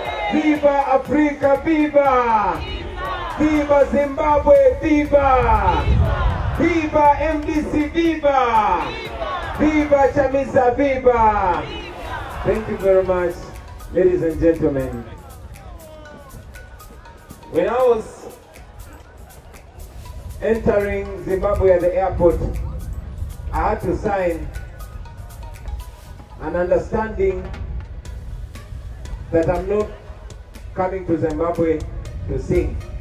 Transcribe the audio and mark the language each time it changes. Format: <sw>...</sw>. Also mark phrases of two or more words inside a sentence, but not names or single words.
<en>Viva Africa, viva! Viva Zimbabwe, viva! Viva MDC, viva! Viva Chamisa, viva! Thank you very much, ladies and gentlemen. When I was entering Zimbabwe at the airport, I had to sign an understanding that I'm not coming to Zimbabwe to sing.</en>